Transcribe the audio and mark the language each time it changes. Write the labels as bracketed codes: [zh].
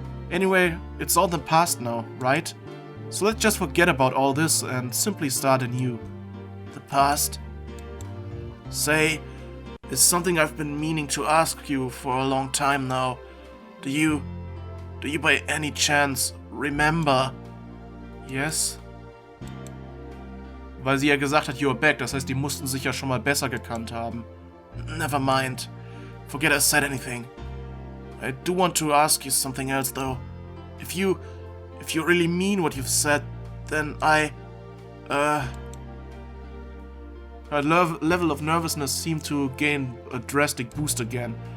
[en] Anyway, it's all in the past now, right? So let's just forget about all this and simply start anew. The past? Say, it's something I've been meaning to ask you for a long time now. Do you by any chance remember? Yes? [de] Weil sie ja gesagt hat, [en] you're back, [de] das heißt, die mussten sich ja schon mal besser gekannt haben. [en] Never mind. Forget I said anything. I do want to ask you something else though. If you really mean what you've said, then her level of nervousness seemed to gain a drastic boost again.